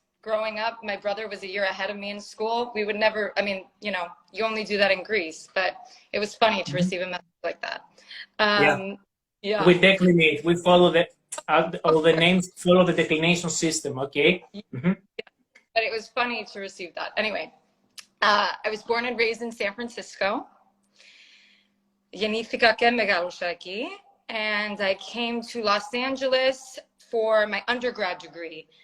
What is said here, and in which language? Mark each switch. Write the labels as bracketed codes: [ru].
[en] Growing up, my brother was a year ahead of me in school. We would never, I mean, you only do that in Greece, but it was funny to mhm. receive a message like that. Yeah. Yeah. We declinate. We follow all the names follow the declination system. Okay. Mhm. But it was funny to receive that. Anyway, I was born and raised in San Francisco. [el] Γεννήθηκα και μεγάλωσα εκεί. [en] And I came to Los Angeles for my undergrad degree.